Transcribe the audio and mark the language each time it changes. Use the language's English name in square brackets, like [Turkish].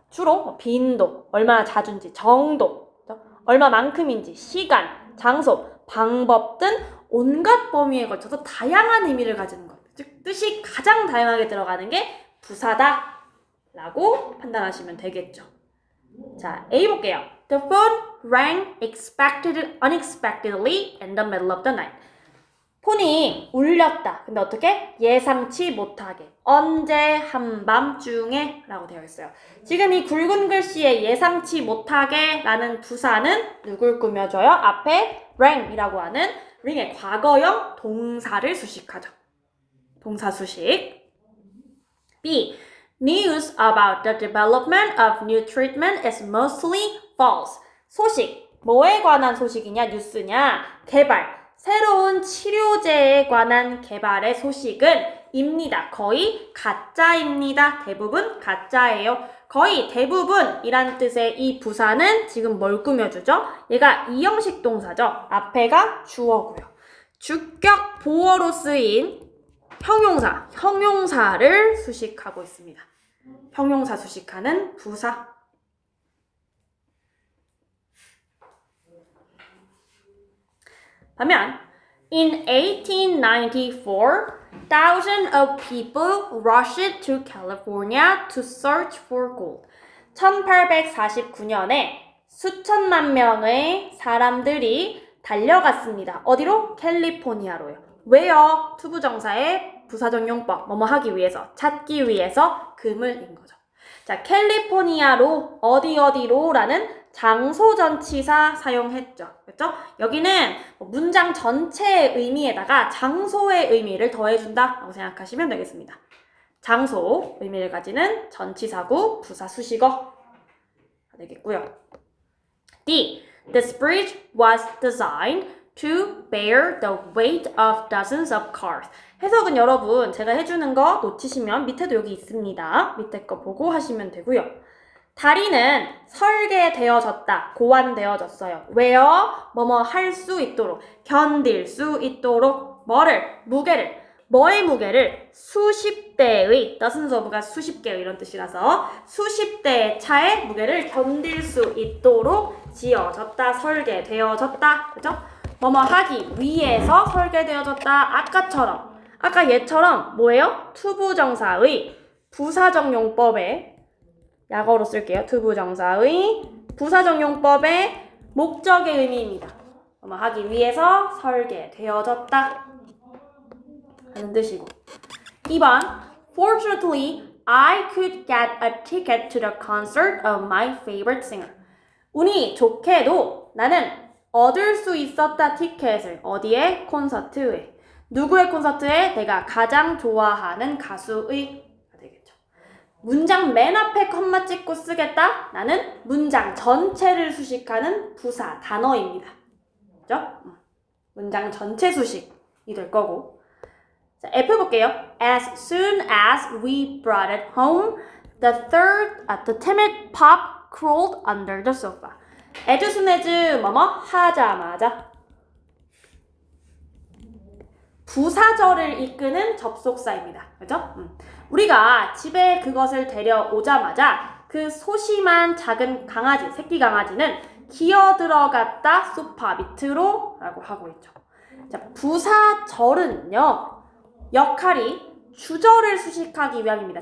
[Korean] 주로 빈도, 얼마나 자주인지, 정도, 얼마만큼인지, 시간, 장소, 방법 등 온갖 범위에 걸쳐서 다양한 의미를 가지는 것. 즉 뜻이 가장 다양하게 들어가는 게 부사다 라고 판단하시면 되겠죠. 자, A 볼게요. [English] The phone rang unexpectedly in the middle of the night. [Korean] 폰이 울렸다. 근데 어떻게? 예상치 못하게. 언제? 한밤중에 라고 되어 있어요. 지금 이 굵은 글씨에 예상치 못하게 라는 부사는 누굴 꾸며줘요? 앞에 rang이라고 하는 ring의 과거형 동사를 수식하죠. 동사 수식. B. [English] News about the development of new treatment is mostly false. [Korean] 소식. 뭐에 관한 소식이냐? 뉴스냐? 개발. 새로운 치료제에 관한 개발의 소식은 입니다. 거의 가짜입니다. 대부분 가짜예요. 거의 대부분이란 뜻의 이 부사는 지금 뭘 꾸며주죠? 얘가 이형식 동사죠. 앞에가 주어고요. 주격 보어로 쓰인 형용사, 형용사를 수식하고 있습니다. 형용사 수식하는 부사. 반면 [English] in 1894, thousands of people rushed to California to search for gold. [Korean] 1849년에 수천만 명의 사람들이 달려갔습니다. 어디로? 캘리포니아로요. 왜요? 투부정사의 부사적용법, 뭐뭐 하기 위해서, 찾기 위해서 금을인 거죠. 자, 캘리포니아로, 어디로라는 장소 전치사 사용했죠. 그렇죠? 여기는 문장 전체의 의미에다가 장소의 의미를 더해준다라고 생각하시면 되겠습니다. 장소 의미를 가지는 전치사구 부사 수식어 되겠고요. D. [English] This bridge was designed to bear the weight of dozens of cars. [Korean] 해석은 여러분 제가 해주는 거 놓치시면 밑에도 여기 있습니다. 밑에 거 보고 하시면 되고요. 다리는 설계되어졌다, 고안되어졌어요. 왜요? 뭐뭐 할 수 있도록, 견딜 수 있도록, 무게를, 뭐의 무게를 수십 대의, dozens of가 수십 개의 이런 뜻이라서 수십 대의 차의 무게를 견딜 수 있도록 지어졌다, 설계되어졌다, 그죠? 뭐뭐 하기 위해서 설계되어졌다. 아까 얘처럼 뭐예요? 투부정사의 부사적용법에 약어로 쓸게요. 투부정사의 부사적용법의 목적의 의미입니다. 뭐뭐 하기 위해서 설계되어졌다 하는 뜻이고. 2번 [English] Fortunately, I could get a ticket to the concert of my favorite singer. [Korean] 운이 좋게도 나는 얻을 수 있었다 티켓을. 어디에? 콘서트에. 누구의 콘서트에? 내가 가장 좋아하는 가수의. 되겠죠. 문장 맨 앞에 컴마 찍고 쓰겠다? 나는 문장 전체를 수식하는 부사, 단어입니다. 그죠? 문장 전체 수식이 될 거고. 자, F 볼게요. [English] As soon as we brought it home, the timid pup crawled under the sofa. as soon as [Korean] 뭐뭐 하자마자. 부사절을 이끄는 접속사입니다. 그죠? 우리가 집에 그것을 데려오자마자 그 소심한 작은 강아지, 새끼 강아지는 기어들어갔다 소파 밑으로 라고 하고 있죠. 자, 부사절은요, 역할이 주절을 수식하기 위함입니다.